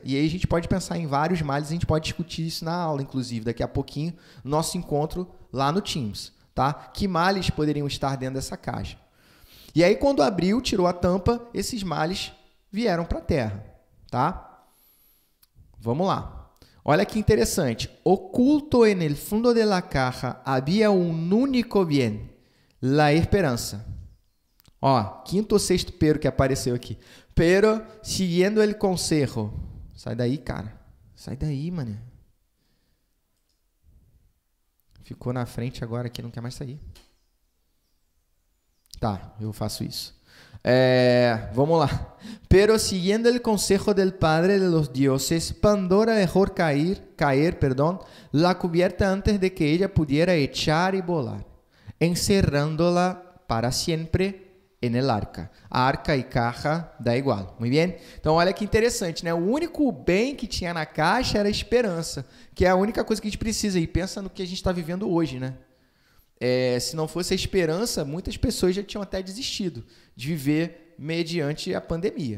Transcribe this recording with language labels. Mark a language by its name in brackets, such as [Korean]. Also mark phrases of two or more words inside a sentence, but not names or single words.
[Portuguese] E aí a gente pode pensar em vários males, a gente pode discutir isso na aula, inclusive, daqui a pouquinho, no nosso encontro lá no Teams. Tá? Que males poderiam estar dentro dessa caixa? E aí, quando abriu, tirou a tampa, esses males vieram para a terra. Tá? Vamos lá. Olha que interessante. [Spanish] Oculto en el fundo de la caja había un único bien, la esperanza. [Portuguese] Ó, quinto ou sexto pero que apareceu aqui. [Spanish] Pero, siguiendo el consejo. [Portuguese] Sai daí, cara. Sai daí, mané. Ficou na frente agora aqui, não quer mais sair. Tá, eu faço isso. Vamos lá. [Spanish] Pero siguiendo el consejo del padre de los dioses, Pandora dejó caer, la cubierta antes de que ella pudiera echar y volar, encerrándola para siempre en el arca. [Portuguese] Arca e caja dá igual. Muito bem? Então, olha que interessante, né? O único bem que tinha na caixa era a esperança, que é a única coisa que a gente precisa. E pensa no que a gente está vivendo hoje, né? Se não fosse a esperança, muitas pessoas já tinham até desistido de viver mediante a pandemia.